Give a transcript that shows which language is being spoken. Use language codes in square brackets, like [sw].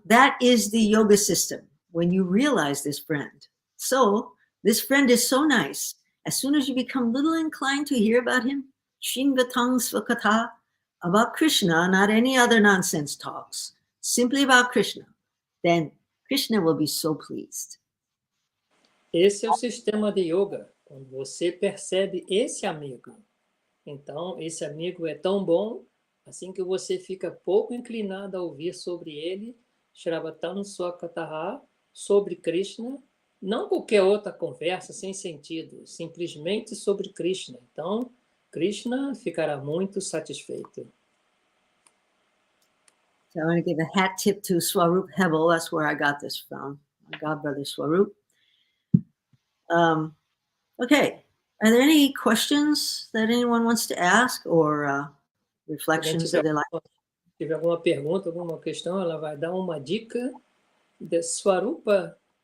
[en] That is the yoga system, when you realize this friend. So, this friend is so nice. As soon as you become little inclined to hear about him, Shinvatang Svakatha, about Krishna, not any other nonsense talks, simply about Krishna, then Krishna will be so pleased. [pt] Esse é o sistema de yoga, quando você percebe esse amigo. Então, esse amigo é tão bom, assim que você fica pouco inclinado a ouvir sobre ele, Shravatan Swakataha, sobre Krishna, não qualquer outra conversa sem sentido, simplesmente sobre Krishna. Então, Krishna ficará muito satisfeito. [en] So I want to give a hat tip to Swarup Hebel. That's where I got this from. My godbrother Swarup. Okay. Are there any questions that anyone wants to ask or reflections that they like? [pt] Se tiver alguma pergunta, alguma questão, ela vai dar uma dica de Swarupa.